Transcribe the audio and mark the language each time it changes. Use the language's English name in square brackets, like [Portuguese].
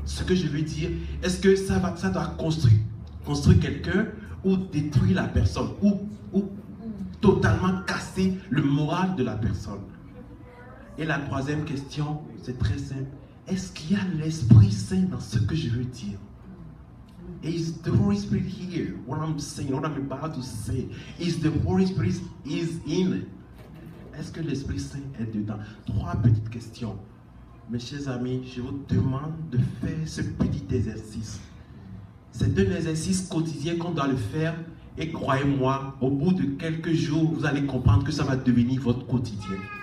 [French] Ce que je veux dire, est-ce que ça doit construire quelqu'un ou détruire la personne ou totalement casser le moral de la personne? Et la troisième question, c'est très simple. Est-ce qu'il y a l'Esprit Saint dans ce que je veux dire? [English] Is the Holy Spirit here? What I'm saying, what I'm about to say, is the Holy Spirit is in it? [French] Est-ce que l'Esprit Saint est dedans? 3 petites questions. Mes chers amis, je vous demande de faire ce petit exercice. C'est un exercice quotidien qu'on doit le faire et croyez-moi, au bout de quelques jours, vous allez comprendre que ça va devenir votre quotidien.